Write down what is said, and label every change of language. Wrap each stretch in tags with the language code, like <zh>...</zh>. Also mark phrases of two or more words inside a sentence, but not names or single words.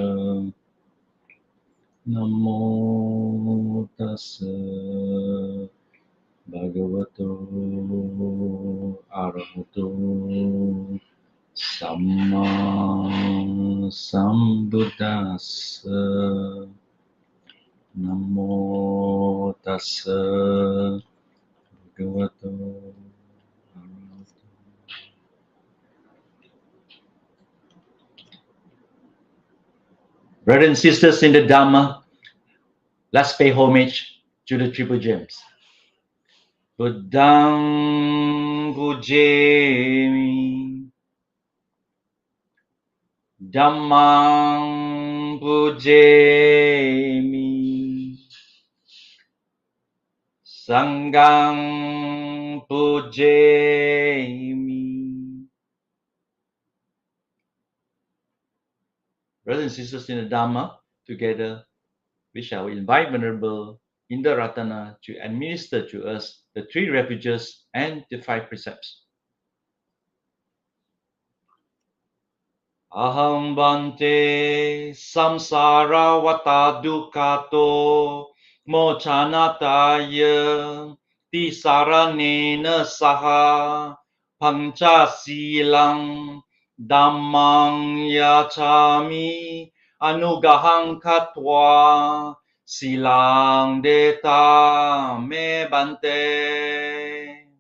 <pi>Namo tassa bhagavato arahato samma sambuddhassa. Namo tassa bhagavato arahato.</pi> <en>Brothers and sisters in the Dhamma, let's pay homage to the triple gems.</en> <pi>Buddhang pujemi, Dhammang pujemi, Sanghang pujemi.</pi> <en>Brothers and sisters in the Dhamma, together we shall invite Venerable Indarathana to administer to us the three refuges and the five precepts.</en> <pi>Aham bante samsara vata dukkhato mochanataya tisaranena saha pancha silang dhammang yachami anugahang katva silang deta me bante.</pi>